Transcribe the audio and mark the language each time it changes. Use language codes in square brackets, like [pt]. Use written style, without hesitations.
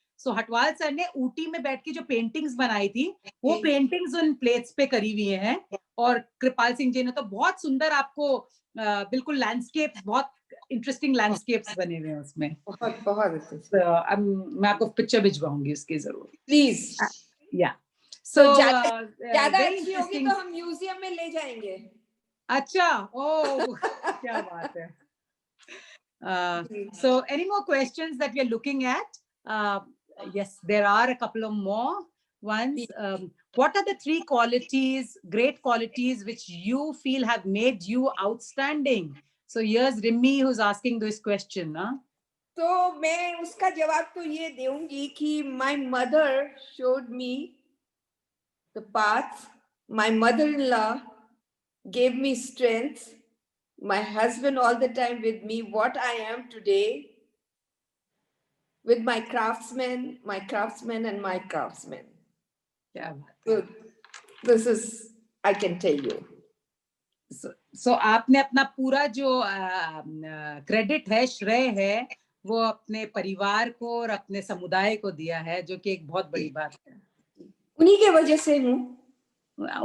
[hi] सो हटवाल sir ने ऊटी में बैठ के जो पेंटिंग्स बनाई थी, वो पेंटिंग्स उन प्लेट्स पे करी हुई हैं, और कृपाल सिंह जी ने तो बहुत सुंदर आपको बिल्कुल लैंडस्केप, बहुत इंटरेस्टिंग लैंडस्केप्स बने हुए हैं उसमें। बहुत मैं आपको पिक्चर भिजवाऊंगी उसकी जरूर, प्लीज। या सो ज्यादा अच्छी होगी तो हम म्यूजियम में ले जाएंगे। अच्छा, ओह क्या बात है। [en] So any more questions that we are looking at? Yes, there are a couple of more ones. What are the 3 qualities, great qualities, which you feel have made you outstanding? So here's Rimmi who's asking this question. [hi] तो मैं उसका जवाब तो ये दूंगी कि [en] my mother showed me the path, my mother-in-law gave me strength, my husband all the time with me, what I am today, with my craftsmen and my craftsmen. Yeah. So this is, I can tell you. [hi] सो आपने अपना पूरा जो credit है, श्रेय है, वो अपने परिवार को और अपने समुदाय को दिया है, जो कि एक बहुत बड़ी बात है। उन्हीं के वजह से हूँ। अगर